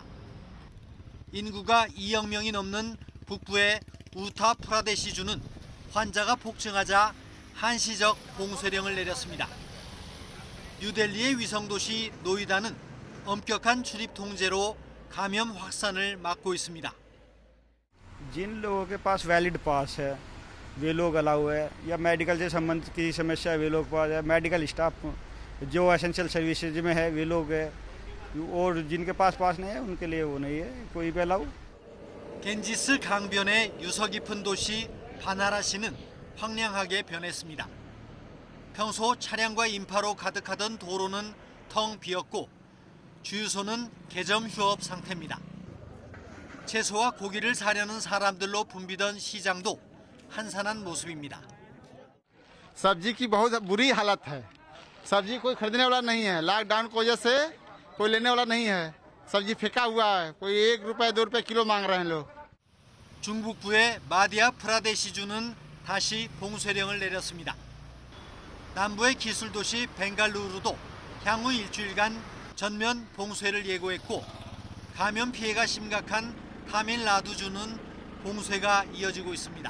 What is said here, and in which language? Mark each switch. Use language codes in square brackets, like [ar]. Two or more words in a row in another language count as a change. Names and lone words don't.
[ko] 인구가 2억 명이 넘는 북부의 우타프라데시주는 환자가 폭증하자 한시적 봉쇄령을 내렸습니다. 뉴델리의 위성도시 노이다는 엄격한 출입 통제로 감염 확산을 막고 있습니다. [hi] जिन लोगों के पास [en] valid pass [hi] है वे लोग अलाउ है या मेडिकल से संबंधित की समस्या है वे लोग पास है [en] medical staff [hi] जो [en] essential services [hi] में है वे लोग है और जिनके पास नहीं है उनके लिए वो नहीं है कोई भी अलाउ। [ko] 겐지스 강변의 유서 깊은 도시 바나라시는 황량하게 변했습니다. 평소 차량과 인파로 가득하던 도로는 텅 비었고 주유소는 개점 휴업 상태입니다. 채소와 고기를 사려는 사람들로 붐비던 시장도 한산한 모습입니다. [hi] सब्जी की बहुत बुरी हालत है। सब्जी कोई खरीदने वाला नहीं है। लॉकडाउन की वजह से कोई लेने वाला नहीं है। सब्जी फेंका हुआ है। कोई 1 रुपए 2 रुपए किलो मांग रहे हैं लोग। [ko] 중북부의 마디아 프라데시주는 다시 봉쇄령을 내렸습니다. 남부의 기술 도시 벵갈루루도 향후 일주일간 전면 봉쇄를 예고했고 감염 피해가 심각한 타밀나두주는 봉쇄가 이어지고 있습니다.